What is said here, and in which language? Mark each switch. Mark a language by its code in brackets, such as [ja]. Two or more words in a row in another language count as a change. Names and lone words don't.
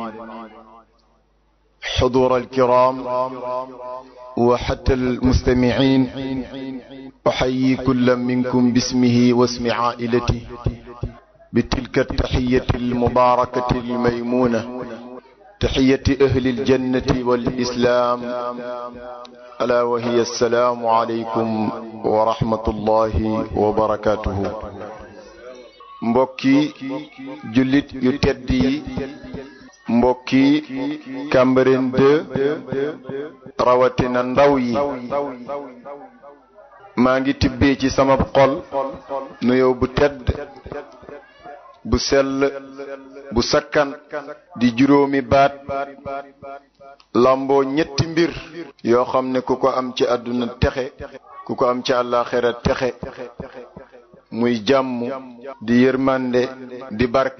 [ar] حضور الكرام وحتى المستمعين، أحيي كل منكم باسمه واسم عائلته بتلك التحية المباركة الميمونة، تحية أهل الجنة والإسلام، ألا وهي السلام عليكم ورحمة الله وبركاته. [wo] mbokki jullit yu tedd yi, mbokki Cambérène 2 rawatina ndaw yi, maa ngi tibbee ci sama xol nuyoo bu tedd bu sell bu sakkan di juróomi baat lamboo ñetti mbir yoo xam ne ku ko am ci àdduna texe, ku ko am ci àllaaxira texe, muy jàmm di yërmande di barke.